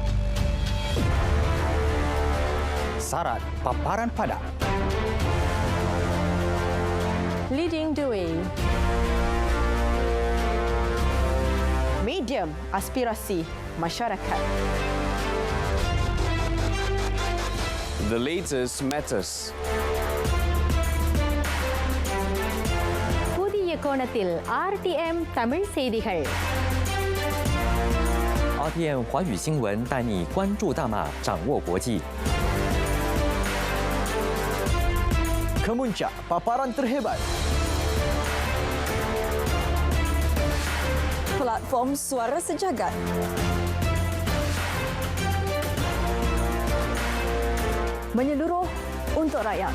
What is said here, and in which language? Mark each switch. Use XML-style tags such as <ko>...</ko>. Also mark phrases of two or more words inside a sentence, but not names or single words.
<ms>Syarat paparan padat.</ms> <en>Leading the way.</en> <ms>Medium aspirasi masyarakat.</ms> <en>The latest matters.</en> <ta>கோணத்தில் RTM தமிழ் செய்திகள்.</ta> <zh>RTM 华语新闻带你关注大马，掌握国际。</zh> <ms>Kemuncak paparan terhebat. Platform Suara Sejagat. Menyeluruh untuk rakyat.</ms>